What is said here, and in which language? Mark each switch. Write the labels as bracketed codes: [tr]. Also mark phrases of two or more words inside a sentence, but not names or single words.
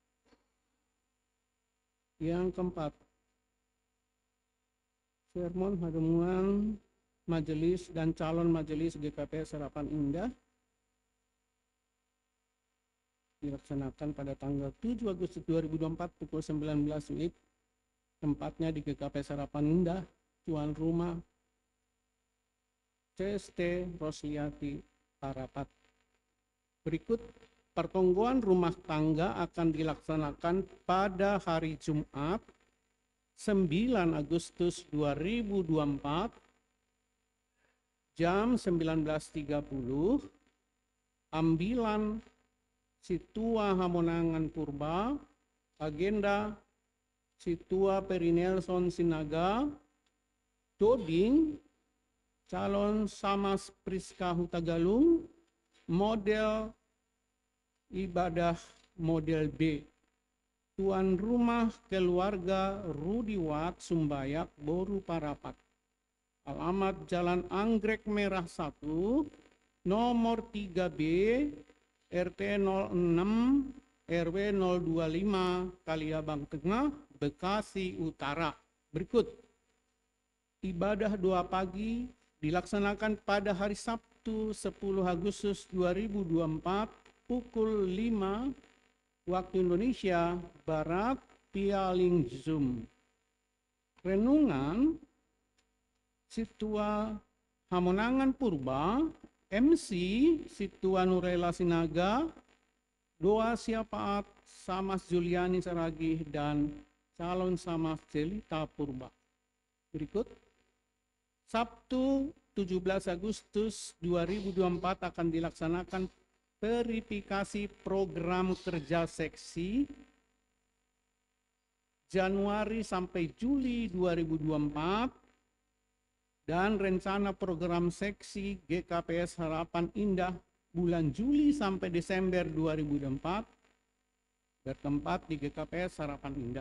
[id] Yang keempat, [bts] sermon hademuan [id] majelis dan calon majelis GKPS Harapan Indah dilaksanakan pada tanggal 7 Agustus 2024 pukul 19 WIB, tempatnya di GKPS Harapan Indah, tuan rumah CST Rosliati Parapat. Berikut pertongguan rumah tangga akan dilaksanakan pada hari Jumat 9 Agustus 2024 jam 19.30. Ambilan Situa Hamonangan Purba, agenda Situa Perinelson Sinaga, Doding, calon Samas Priska Hutagalung, model ibadah model B. Tuan rumah keluarga Rudi Wat Sumbayak Boru Parapat. Alamat Jalan Anggrek Merah 1, nomor 3B, RT 06, RW 025, Kaliabang Tengah, Bekasi Utara. Berikut. Ibadah doa pagi dilaksanakan pada hari Sabtu 10 Agustus 2024 pukul 5 waktu Indonesia Barat via link Zoom. Renungan Situa Hamonangan Purba, MC Situa Nurela Sinaga, doa syafaat Samas Juliani Saragih dan calon Samas Jelita Purba. Berikut. Sabtu 17 Agustus 2024 akan dilaksanakan verifikasi program kerja seksi Januari sampai Juli 2024 dan rencana program seksi GKPS Harapan Indah bulan Juli sampai Desember 2024 bertempat di GKPS Harapan Indah.